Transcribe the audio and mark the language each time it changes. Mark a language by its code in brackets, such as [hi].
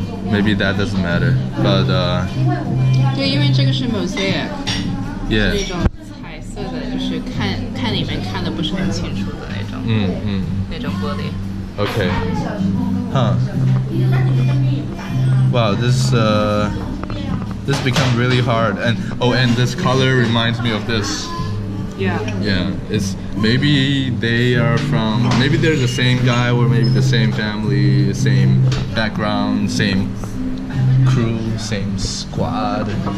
[en] Maybe that doesn't matter, but [zh] 对，因为这个是 mosaic， [en] yeah. [zh] 是一种彩色的，就是看里面看的不是很清楚的那种，那种玻璃。 [en] Okay. Huh. Wow, this become really hard, and this color reminds me of this. Yeah. Yeah, it's maybe they're the same guy, or maybe the same family, same background, same crew, same squad.